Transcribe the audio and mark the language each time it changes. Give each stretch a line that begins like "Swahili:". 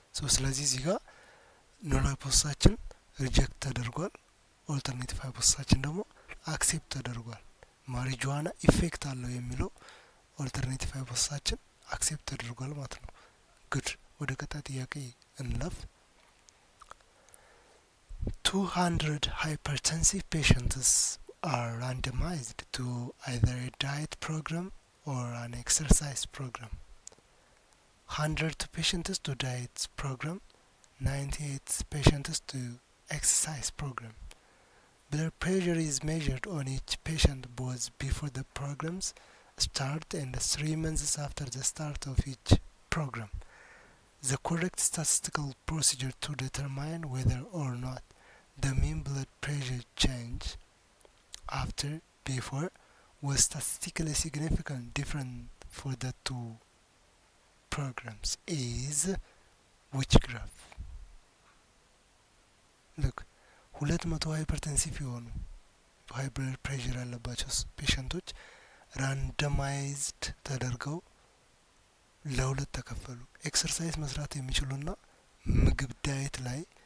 Amharic: ስለዚህ እዚህ ጋር ኑል ሃይፖቴሲሳችን ሪጀክት ተደርጓል። ኦልተርኔቲቭ ሃይፖቴሲሳችን ደግሞ አክሴፕት ተደርጓል። ማሪጁዋና ኢፌክት አለው የሚለው ኦልተርኔቲቭ ሃይፖቴሲሳችን አክሴፕት ተደርጓል ማለት ነው። ጉድ ወደ ቀጣይ ጥያቄ እንለፍ።
English: 200 hypertensive patients are randomized to either a diet program or an exercise program. 100 patients to diet program, 98 patients to exercise program. Blood pressure is measured on each patient both before the programs start and 3 months after the start of each program. The correct statistical procedure to determine whether or not the mean blood pressure change after before was statistically significant different for the two programs is which graph?
Amharic: Look, 200 ሃይፐርቴንሲቭ የሆኑ ሃይ ብለድ ፕሬሸር ያለባቸው ፔሸንቶች ራንደማይዝድ ተደርገው ለሁለት ተከፈሉ። ኤክሰርሳይዝ መስራት የሚችሉና ምግብ ዳይት ላይ